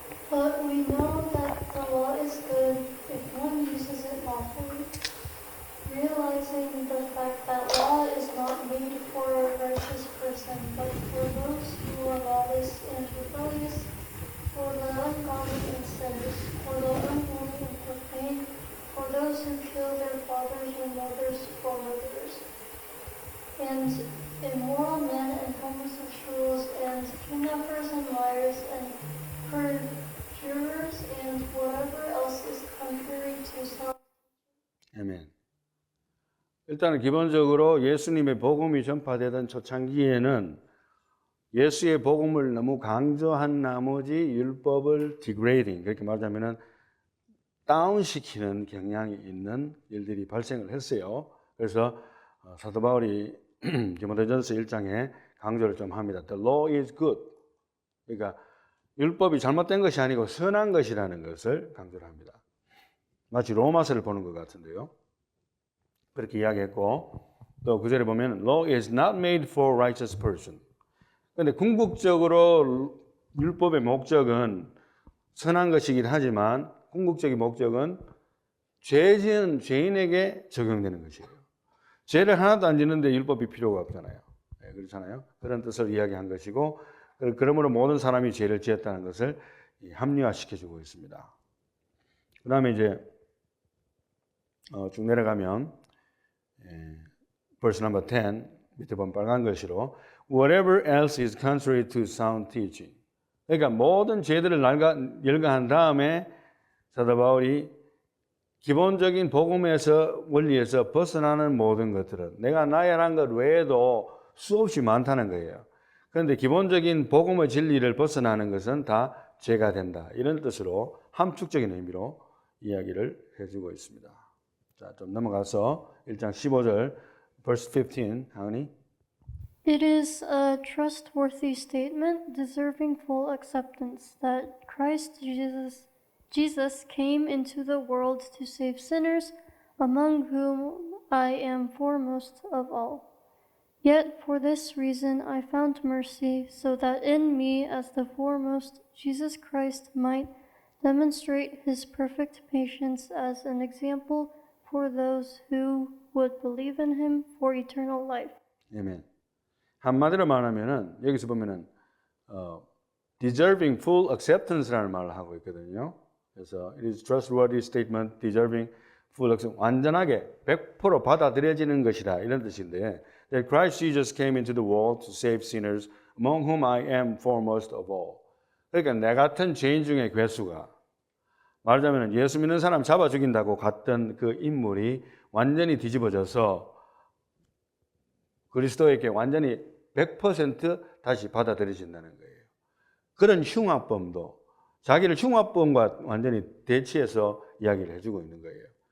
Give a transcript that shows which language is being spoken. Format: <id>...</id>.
<en>But we know that the law is good if one uses it lawfully, realizing the fact that law is not made for a righteous person, but for those who are lawless and rebellious, for the ungodly and sinners, for the unholy and profane, for those who kill their fathers or mothers, for murderers, and immoral men and homosexuals and kidnappers and liars and perjurers and whatever else is contrary to self.</en> <ko>아멘. 일단은 기본적으로 예수님의 복음이 전파되던 초창기에는 예수의 복음을 너무 강조한 나머지 율법을 degrading, 그렇게 말하자면은 다운시키는 경향이 있는 일들이 발생을 했어요. 그래서 사도 바울이 디모데전서 1장에 강조를 좀 합니다.</ko> <en>The law is good.</en> <ko>그러니까 율법이 잘못된 것이 아니고 선한 것이라는 것을 강조를 합니다. 마치 로마서를 보는 것 같은데요. 그렇게 이야기했고 또 9절에 보면</ko> <en>Law is not made for righteous person.</en> <ko>그런데 궁극적으로 율법의 목적은 선한 것이긴 하지만 궁극적인 목적은 죄 지은 죄인에게 적용되는 것이에요. 죄를 하나도 안 짓는데 율법이 필요가 없잖아요. 네, 그렇잖아요. 그런 뜻을 이야기한 것이고 그러므로 모든 사람이 죄를 지었다는 것을 합리화시켜주고 있습니다. 그 다음에 이제 쭉 내려가면</ko> <en>verse number 10</en> <ko>밑에 보면 빨간 글씨로</ko> <en>Whatever else is contrary to sound teaching.</en> <ko>그러니까 모든 죄들을 열거한 다음에 사도 바울이 기본적인 복음에서 원리에서 벗어나는 모든 것들은 내가 나열한 것 외에도 수없이 많다는 거예요. 그런데 기본적인 복음의 진리를 벗어나는 것은 다 죄가 된다. 이런 뜻으로 함축적인 의미로 이야기를 해주고 있습니다. 자, 좀 넘어가서 1장 15절 verse 15, 하은이.</ko> <en>It is a trustworthy statement deserving full acceptance that Christ Jesus came into the world to save sinners, among whom I am foremost of all. Yet for this reason I found mercy, so that in me as the foremost Jesus Christ might demonstrate his perfect patience as an example for those who would believe in him for eternal life.</en> <ko>아멘. 한마디로 말하면은 여기서 보면은</ko> <en>deserving full acceptance</en> <ko>라는 말을 하고 있거든요. 그래서</ko> <en>it is trustworthy statement deserving full acceptance.</en> <ko>완전하게 100% 받아들여지는 것이다 이런 뜻인데</ko> <en>that Christ Jesus came into the world to save sinners among whom I am foremost of all.</en> <ko>그러니까 내 같은 죄인 중에 괴수가 말하자면 예수 믿는 사람 잡아 죽인다고 갔던 그 인물이 완전히 뒤집어져서 그리스도에게 완전히 100% 다시 받아들여진다는 거예요. 그런 흉악범도 자기를 흉악범과 완전히 대치해서 이야기를 해주고 있는 거예요.</ko>